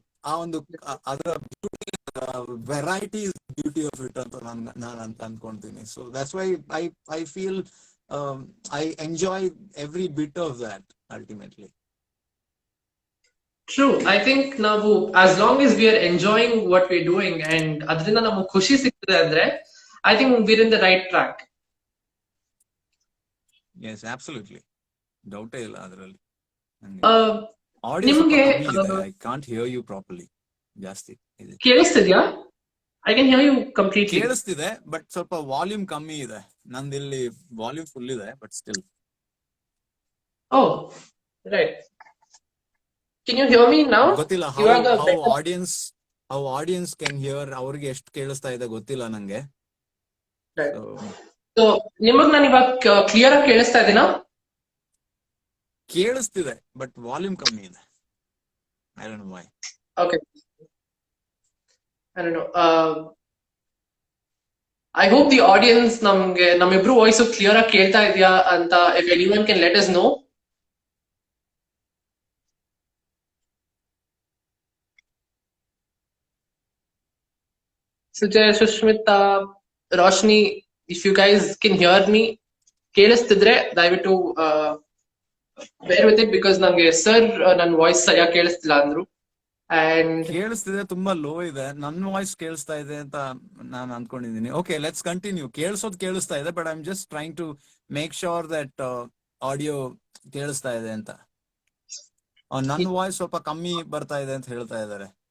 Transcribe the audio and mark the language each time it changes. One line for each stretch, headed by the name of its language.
Kannada: ಆ ಒಂದು ಅದರ
English: variety is beauty of it
Kannada: ಅಂತ ನಾನು ಅಂತ ಅನ್ಕೊಂತೀನಿ.
English: So that's why I feel I enjoy every bit of that ultimately. True. I think ನಾವು as long as we are enjoying what we're doing and
Kannada: ಅದರಿಂದ ನಮಗೆ ಖುಷಿ ಸಿಗ್ತದೆ ಅಂದ್ರೆ
English: I think we're in the right track. Yes, absolutely,
Kannada: ಡೌಟೇ ಇಲ್ಲ ಅದರಲ್ಲಿ. Uh,
English: audio
Kannada: ನಿಮ್ಗೆ
English: I can't hear you properly.
Kannada: ಜಾಸ್ತಿ ಇದೆ. ಕೇಳಿಸ್ತಿದ್ಯಾ?
English: I can hear you completely.
Kannada: ಕೇಳಿಸ್ತಿದೆ, ಬಟ್ ಸ್ವಲ್ಪ ವಾಲ್ಯೂಮ್ ಕಮ್ಮಿ ಇದೆ. ನಂದಿಲ್ಲಿ ವಾಲ್ಯೂಮ್ ಫುಲ್ ಇದೆ, but still.
English: Oh, right. Can you hear me now?
Kannada: ಗೊತ್ತಿಲ್ಲ ಇವಾಗ
English: How audience can hear.
Kannada: ಅವ್ರಿಗೆ ಎಷ್ಟು ಕೇಳಿಸ್ತಾ ಇದೆ ಗೊತ್ತಿಲ್ಲ ನಂಗೆ.
English: Right.
Kannada: So ನಿಮಗ್ ನಾನು ಇವಾಗ ಕ್ಲಿಯರ್ ಆಗಿ ಕೇಳಿಸ್ತಾ ಇದೀನಾ? ಕೇಳಿಸ್ತಿದೆ, ಬಟ್ ವಾಲ್ಯೂಮ್ ಕಮ್ಮಿ ಇದೆ.
English: I don't know why. Okay. I don't know. I hope the audience
Kannada: ನಮ್ಗೆ ನಮ್ಮಿಬ್ರು ವಾಯ್ಸ್ ಕ್ಲಿಯರ್ ಆಗಿ ಕೇಳ್ತಾ ಇದೆಯಾ ಅಂತ.
English: If anyone can let us know. Sujay, Sushmita, Roshni, if you guys can hear me,
Kannada: ಕೇಳಿಸ್ತಿದ್ರೆ ದಯವಿಟ್ಟು
English: bear with it because
Kannada: ನಂಗೆ sir ನನ್ನ voice ಸರಿಯಾಗಿ ಕೇಳಿಸ್ತಿಲ್ಲ ಅಂದ್ರು.
English: And
Kannada: ಕೇಳಿಸ್ತಿದೆ, ತುಂಬಾ ಲೋ ಇದೆ. ನನ್ನ ವಾಯ್ಸ್ ಕೇಳಿಸ್ತಾ ಇದೆ ಅಂತ ನಾನು ಅನ್ಕೊಂಡಿದ್ದೀನಿ.
English: Okay, let's continue. ಕೇಳಿಸ್ತಾ ಇದೆ, but I am just trying to make sure that audio
Kannada: ಕೇಳಿಸ್ತಾ ಇದೆ ಅಂತ. ನನ್ನ ವಾಯ್ಸ್ ಸ್ವಲ್ಪ ಕಮ್ಮಿ ಬರ್ತಾ ಇದೆ ಅಂತ ಹೇಳ್ತಾ ಇದ್ದಾರೆ.